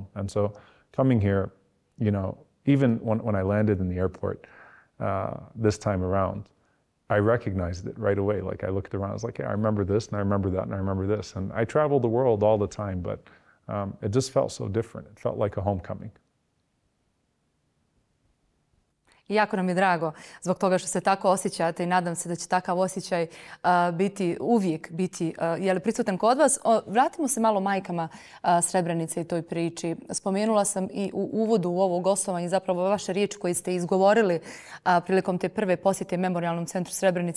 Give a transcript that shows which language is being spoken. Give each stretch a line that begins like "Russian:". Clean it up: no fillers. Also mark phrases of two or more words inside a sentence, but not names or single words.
English: And so coming here, you know, even when I landed in the airport this time around, I recognized it right away. Like, I looked around, I was like, yeah, I remember this, and I remember that, and I remember this. And I traveled the world all the time, but it just felt so different. It felt like a homecoming.
Bosnian: Jako nam je drago zbog toga što se tako osjećate i nadam se da će takav osjećaj uvijek biti prisutan kod vas. Vratimo se malo majkama Srebrenice i toj priči. Spomenula sam i u uvodu u ovo gostovanje zapravo vaše riječi koje ste izgovorili prilikom te prve posjete Memorijalnom centru Srebrenica.